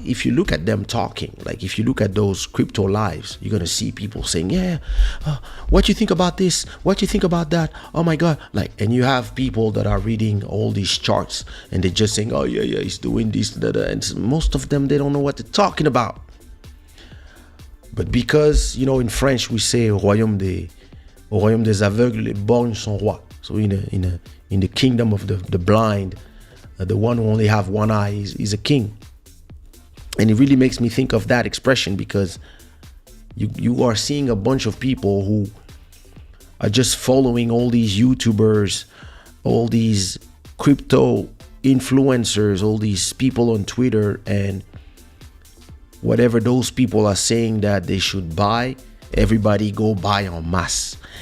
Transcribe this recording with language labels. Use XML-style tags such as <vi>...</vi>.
<en>If you look at them talking, like if you look at those crypto lives, you're going to see people saying, yeah, what you think about this? What you think about that? Oh my God. Like, and you have people that are reading all these charts and they're just saying, oh yeah, he's doing this, that, and most of them, they don't know what they're talking about. But because, in French, we say,</en> <fr>au royaume des aveugles, les borgnes sont rois.</fr> <en>So in the kingdom of the blind, the one who only have one eye is a king. And it really makes me think of that expression, because you are seeing a bunch of people who are just following all these YouTubers, all these crypto influencers, all these people on Twitter, and whatever those people are saying that they should buy, everybody go buy en masse.</en>